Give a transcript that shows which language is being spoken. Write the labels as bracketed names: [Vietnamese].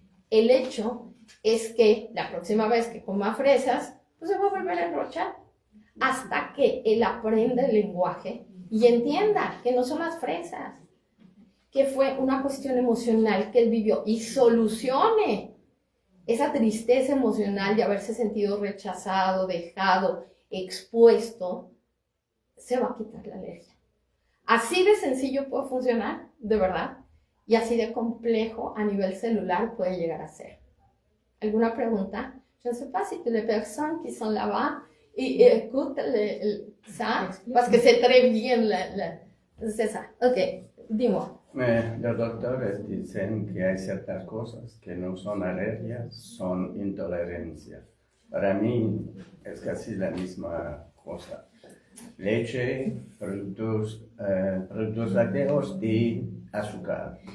[Spanish] El hecho es que la próxima vez que coma fresas, pues se va a volver a enrochar hasta que él aprenda el lenguaje y entienda que no son las fresas, que fue una cuestión emocional que él vivió y solucione esa tristeza emocional de haberse sentido rechazado, dejado, expuesto, se va a quitar la alergia. Así de sencillo puede funcionar, de verdad, y así de complejo a nivel celular puede llegar a ser. ¿Alguna pregunta? [French] Je ne sais pas si les personnes qui sont là-bas et écoutent ça, parce que c'est très bien, c'est ça. Ok, dis-moi. [Spanish] Los doctores dicen que hay ciertas cosas que no son alergias, son intolerancias. Para mí es casi la misma cosa. Leche, productos lácteos y azúcar.